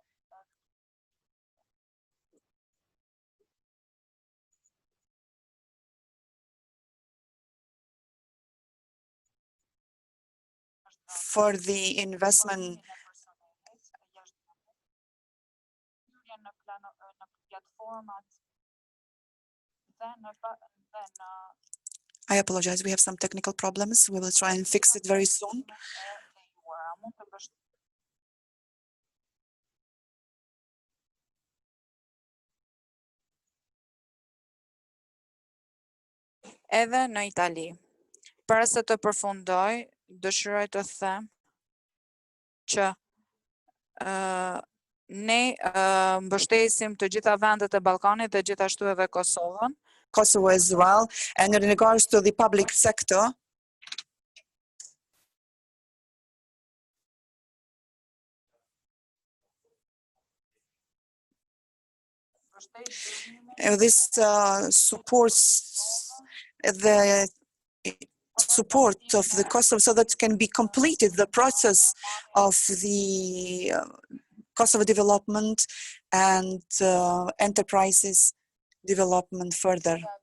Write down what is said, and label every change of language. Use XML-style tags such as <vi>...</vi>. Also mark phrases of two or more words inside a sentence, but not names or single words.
<en>For the investment, I apologize, we have some technical problems. We will try and fix it very soon.</en> <sq>Edhe në Itali. Para se të përfundoj, dëshiroj të them që ne mbështesim të gjitha vendet e Ballkanit dhe gjithashtu edhe Kosovën.</sq> <en>Kosovo as well, and in regards to the public sector, this supports the support of the Kosovo so that can be completed the process of the Kosovo development and enterprises development further.</en>